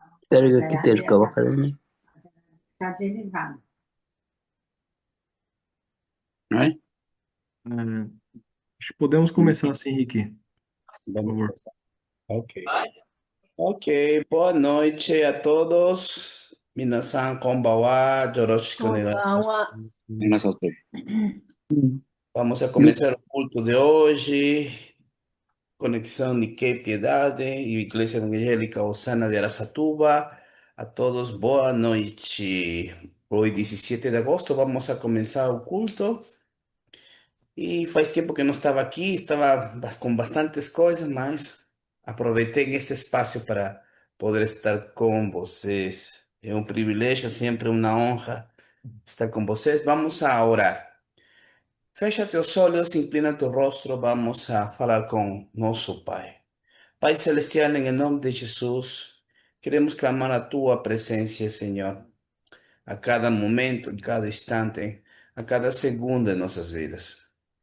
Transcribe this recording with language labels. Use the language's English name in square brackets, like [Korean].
[Japanese] 誰が来てるかわからない。 [Portuguese] Não é? É, acho que podemos começar assim, Rick, por Vamos favor. começar. Ok. Ok. Boa noite a todos. [Japanese] Minasan konbanwa. Yoroshiku onegaishimasu. Konbanwa. [Portuguese] Nós outros. [Spanish] Vamos a comenzar [Portuguese] o culto de hoje. Conexão Nikkei Piedade e Igreja Evangélica Osana de Aracatuba. A todos, boa noite. Hoy, 17 de agosto, [Spanish] vamos a comenzar [Portuguese] o culto. E faz tempo que não estava aqui, estava com bastantes coisas, mas aproveitei este espaço para poder estar com vocês. É um privilégio, sempre uma honra estar com vocês. [Spanish] Vamos a orar. [Portuguese] Fecha teus olhos, inclina teu rosto, vamos a falar com nosso Pai. [Spanish] Pai Celestial, en el nombre de Jesús, queremos clamar a tu presencia, Señor, a cada momento, en cada instante, a cada segundo de nuestras vidas.